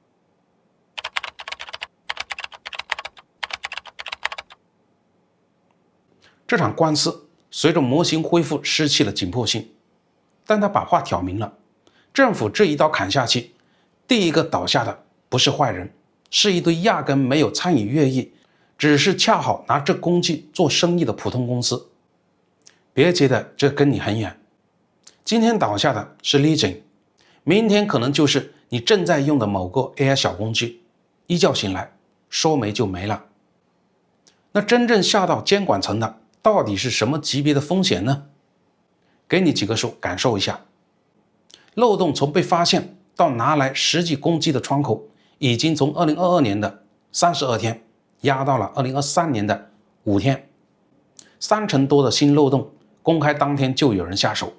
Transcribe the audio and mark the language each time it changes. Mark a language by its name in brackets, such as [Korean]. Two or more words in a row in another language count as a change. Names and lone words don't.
[Chinese] 這場官司隨着模型恢復失去了緊迫性，但他把話挑明了，政府這一刀砍下去，第一個倒下的不是壞人，是一堆壓根沒有參與越獄，只是恰好拿這工具做生意的普通公司。別覺得這跟你很遠。今天倒下的是 Legion， 明天可能就是你正在用的某個 AI 小工具，一覺醒來說沒就沒了。那真正下到監管層的到底是什麼級別的風險呢？給你幾個數感受一下。漏洞從被發現到拿來實際攻擊的窗口，已經從2022年的32天壓到了2023年的5天，30%多的新漏洞公開當天就有人下手。